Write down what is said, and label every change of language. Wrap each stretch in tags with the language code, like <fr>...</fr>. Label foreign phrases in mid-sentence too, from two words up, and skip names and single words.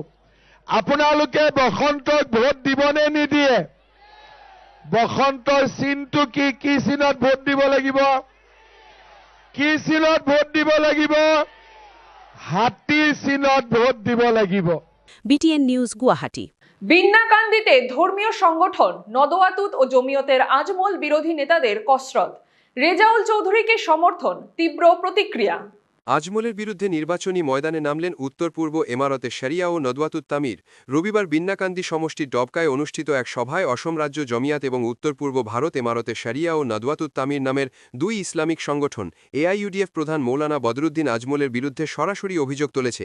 <as>আপোনালোকে বসন্তক ভোট দিবনে নিদিয়ে? বসন্তৰ চিনটো কি? কি চিনত ভোট দিব লাগিব? কি চিনত ভোট দিব লাগিব? হাতীৰ চিনত ভোট দিব লাগিব।</as> <bn>বিটিএন নিউজ, গুয়াহাটি। বিন্নাকান্দিতে ধর্মীয় সংগঠন নদওয়াতুত ও জমিয়তের আজমল বিরোধী নেতাদের কসরত, রেজাউল চৌধুরীকে সমর্থন, তীব্র প্রতিক্রিয়া। আজমলের বিরুদ্ধে নির্বাচনী ময়দানে নামলেন উত্তর পূর্ব এমারতে শরিয়া ও নদওয়াতুত তামির। রবিবার বিন্নাকান্দি সমষ্টির ডবকায় অনুষ্ঠিত এক সভায় অসম রাজ্য জমিয়াত এবং উত্তর পূর্ব ভারত এমারতে শরিয়া ও নদওয়াতুত তামির নামের দুই ইসলামিক সংগঠন এআইইউডিএফ প্রধান মৌলানা বদরুদ্দিন আজমলের বিরুদ্ধে সরাসরি অভিযোগ তুলেছে।</bn>